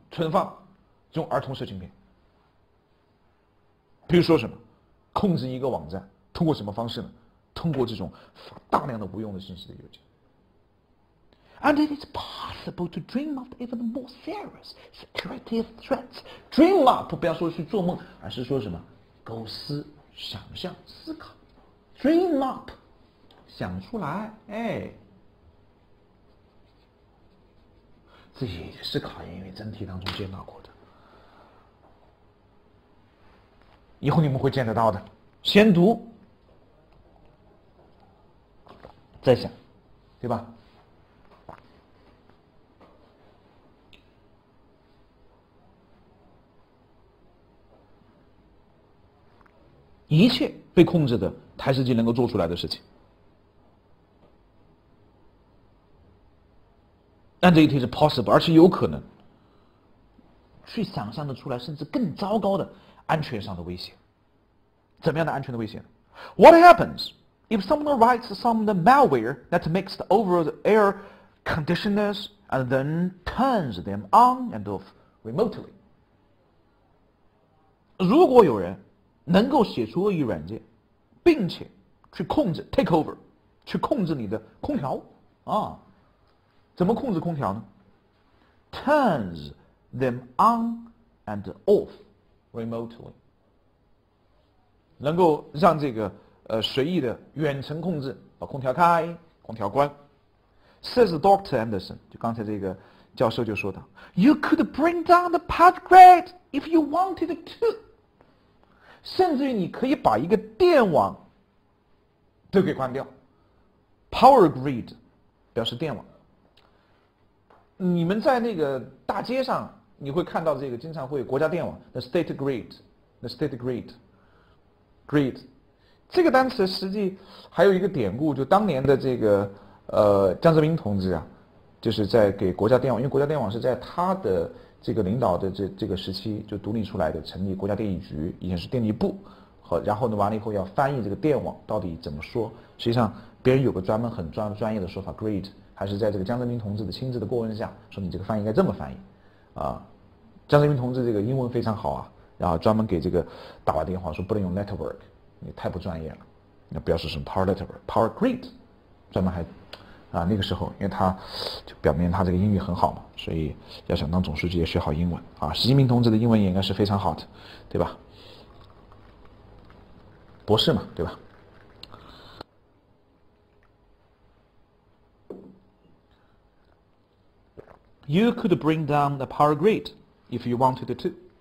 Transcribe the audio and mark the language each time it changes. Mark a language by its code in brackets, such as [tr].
[zh] 存放这种儿童色情片。比如说什么？控制一个网站，通过什么方式呢？通过这种发大量的无用的信息的邮件。 [en] And it is possible to dream up even more serious security threats. [zh] Dream up 不要说去做梦，而是说什么？构思、想象、思考。 Dream up 想出来，这也是考研院真题当中见到过的。以后你们会见得到的。先读，再想，对吧？一切被控制的台式机能够做出来的事情，， [en] and it is possible， [zh] 而且有可能去想象得出来，甚至更糟糕的安全上的威胁。怎么样的安全的威胁呢 [en] ？What happens if someone writes some malware that makes the overall air conditioners and then turns them on and off remotely？ [zh] 如果有人能够写出恶意软件，并且去控制 [en] take over， [zh] 去控制你的空调啊，怎么控制空调呢 ？ [en] Turns them on and off remotely， [zh] 能够让这个随意的远程控制，把空调开，空调关。 [en] Says Dr. [zh] Anderson， 就刚才这个教授就说到 ， [en] You could bring down the power grid if you wanted to， [zh] 甚至于你可以把一个电网都给关掉。 Power grid 表示电网。你们在那个大街上，你会看到这个经常会有国家电网 ，the state grid，the state grid，grid。这个单词实际还有一个典故，就当年的这个江泽民同志啊，就是在给国家电网，因为国家电网是在他的这个领导的这个时期就独立出来的，成立国家电力局，以前是电力部，然后呢完了以后要翻译这个电网到底怎么说，实际上别人有个很专业的说法 grid， 还是在这个江泽民同志的亲自的过问下，说你这个翻译应该这么翻译啊。江泽民同志这个英文非常好啊，然后专门给这个打完电话说不能用 network， 你太不专业了，那不要说什么 power network，power grid， 专门还那个时候，因为他就表明他这个英语很好嘛，所以要想当总书记也学好英文啊。习近平同志的英文也应该是非常好的，对吧？博士嘛，对吧？ [en] You could bring down the power grid if you wanted to.